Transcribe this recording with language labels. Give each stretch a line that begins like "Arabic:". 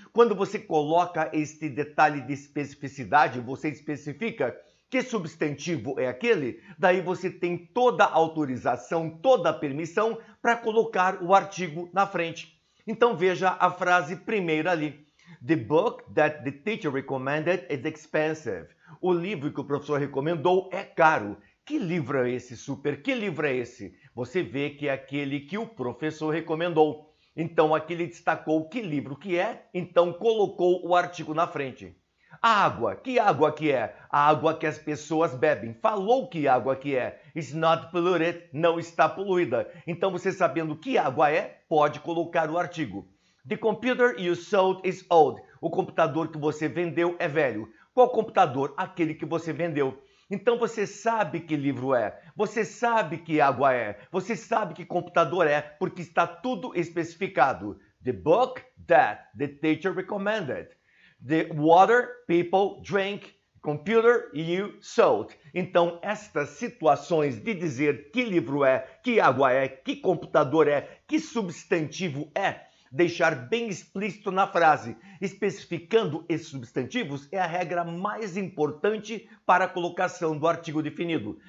Portuguese: Quando você coloca este detalhe de especificidade, você especifica que substantivo é aquele, daí você tem toda a autorização, toda a permissão para colocar o artigo na frente. Então veja a frase primeira ali.
English: The book that the teacher recommended is expensive.
Portuguese: O livro que o professor recomendou é caro. Que livro é esse, super? Que livro é esse? Você vê que é aquele que o professor recomendou. Então aqui ele destacou que livro que é, então colocou o artigo na frente. A água, que água que é? A água que as pessoas bebem. Falou que água que é.
English: It's not polluted,
Portuguese: não está poluída. Então você sabendo que água é, pode colocar o artigo.
English: The computer you sold is old.
Portuguese: O computador que você vendeu é velho. Qual computador? Aquele que você vendeu. Então você sabe que livro é, você sabe que água é, você sabe que computador é, porque está tudo especificado.
English: The book that the teacher recommended. The water people drink. Computer you sold.
Portuguese: Então, estas situações de dizer que livro é, que água é, que computador é, que substantivo é, deixar bem explícito na frase, especificando esses substantivos, é a regra mais importante para a colocação do artigo definido.